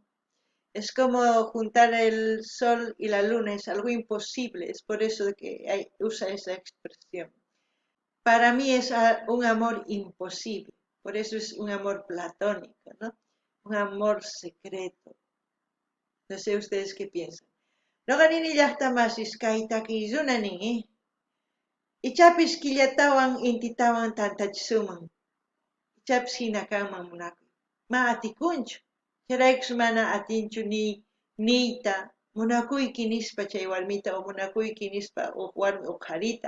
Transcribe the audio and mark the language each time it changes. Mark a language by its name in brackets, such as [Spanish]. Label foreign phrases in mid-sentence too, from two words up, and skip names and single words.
[Spanish] Es como juntar el sol y la luna, es algo imposible, es por eso que usa esa expresión. Para mí es un amor imposible, por eso es un amor platónico, ¿no? Un amor secreto. No sé ustedes qué piensan. [Quechua] Noqanini llaqtamasis kay takiyunanin, ichapis killatawan intitawan tantachisuman. Ichapis hinakanman munakuy. Ma atikunchu. Chayraykus mana atinchu niyta munakuyki nispa chay warmita o munakuyki nispa warmi uqharita.